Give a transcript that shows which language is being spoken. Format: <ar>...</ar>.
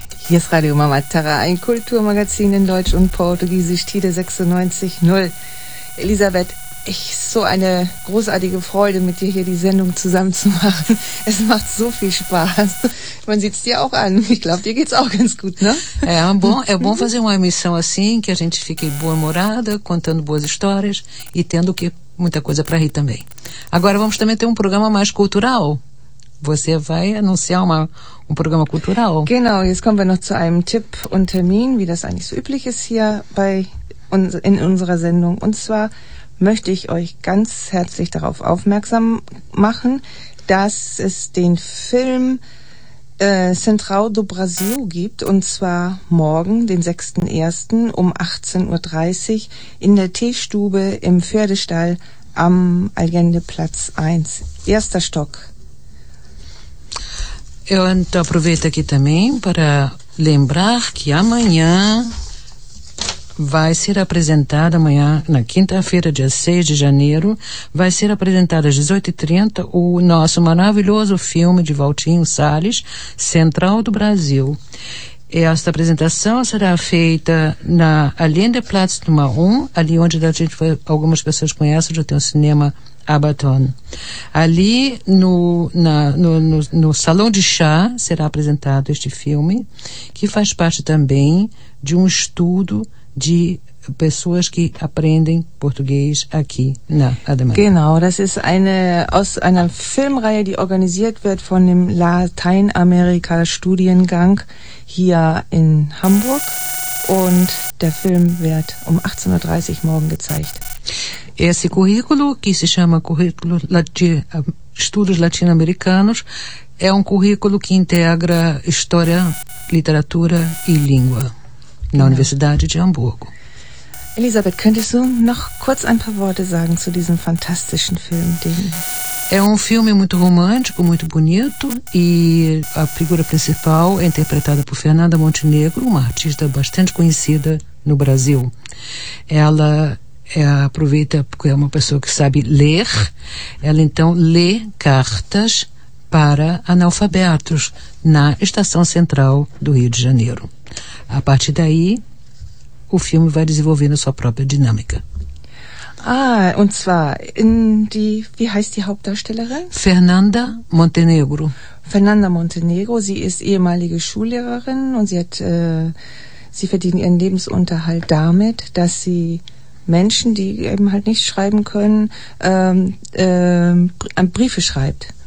<de>Hier ist Radio Mama Terra, ein Kulturmagazin in Deutsch und Portugiesisch, TIDE 96,0. Elisabeth, ich so eine großartige Freude, mit dir hier die Sendung zusammen zu machen. Es macht so viel Spaß. Man sieht es dir auch an. Ich glaube, dir geht's auch ganz gut, ne?</de> <pt>É bom fazer uma emissão assim, que a gente fique boa-humorada, contando boas histórias e tendo que muita coisa para rir também. Agora vamos também ter um programa mais cultural. Você vai anunciar um programa cultural.</pt> <de>Genau, jetzt kommen wir noch zu einem Tipp und Termin, wie das eigentlich so üblich ist hier bei uns, in unserer Sendung. Und zwar möchte ich euch ganz herzlich darauf aufmerksam machen, dass es den Film Central do Brasil gibt, und zwar morgen, den 6.1. um 18.30 Uhr in der Teestube im Pferdestall am Allendeplatz 1, erster Stock.</de> <pt>Und aproveito aqui também para lembrar que amanhã vai ser apresentada, amanhã, na quinta-feira, dia 6 de janeiro, vai ser apresentada às 18h30 o nosso maravilhoso filme de Valtinho Salles, Central do Brasil. Esta apresentação será feita na Allendeplatz Nummer 1, ali onde a gente foi, algumas pessoas conhecem, já tem o cinema Abaton. Ali no Salão de Chá será apresentado este filme, que faz parte também de um estudo de pessoas que aprendem português aqui na Alemanha.</pt> <de>Genau, das ist eine aus einer Filmreihe, die organisiert wird von dem Lateinamerika Studiengang hier in Hamburg, und der Film wird um 18:30 Uhr morgen gezeigt.</de> <pt>Esse currículo, que se chama currículo Estudos Latino-Americanos, é currículo que integra história, literatura e língua. Na Universidade de Hamburgo.</pt> <de>Elisabeth, könntest du noch kurz ein paar Worte sagen zu diesem fantastischen Film?</de> <pt>É filme muito romântico, muito bonito, e a figura principal é interpretada por Fernanda Montenegro, uma artista bastante conhecida no Brasil. Ela aproveita, porque é uma pessoa que sabe ler, ela então lê cartas para analfabetos na Estação Central do Rio de Janeiro. A partir daí, o filme vai desenvolvendo sua própria dinâmica.</pt> <de>Ah, und zwar in die, wie heißt die Hauptdarstellerin? Fernanda Montenegro. Fernanda Montenegro, sie ist ehemalige Schullehrerin, und sie hat sie verdienen ihren Lebensunterhalt damit, dass sie Menschen, die eben halt nicht schreiben können, Briefe schreibt.</de>